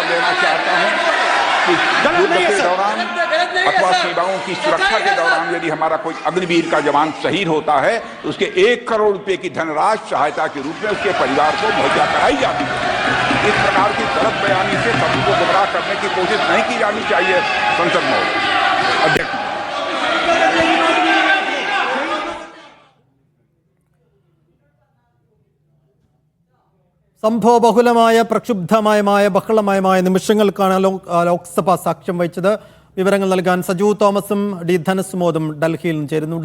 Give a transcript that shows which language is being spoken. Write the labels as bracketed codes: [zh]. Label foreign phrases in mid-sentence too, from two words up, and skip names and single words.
[hi] लेना चाहता हूं कि युद्ध के दौरान अथवा सीमाओं की सुरक्षा के दौरान यदि हमारा कोई अग्निवीर का जवान शहीद होता है तो उसके 1 करोड़ रुपए की धनराशि सहायता के रूप में उसके परिवार को मुहैया कराई जाती है। इस प्रकार की गलत बयानी से सभी को गुमराह करने की कोशिश नहीं की जानी चाहिए। संसद में अध्यक्ष [ml] സംഭവബഹുലമായ പ്രക്ഷുബ്ധമയമായ ബഹളമയമായ നിമിഷങ്ങൾക്കാണ് ലോക്സഭ സാക്ഷ്യം വഹിച്ചത്. വിവരങ്ങൾ നൽകാൻ സജു തോമസും ഡി ധനസുമോദും ഡൽഹിയിൽ നിന്ന് ചേരുന്നുണ്ട്.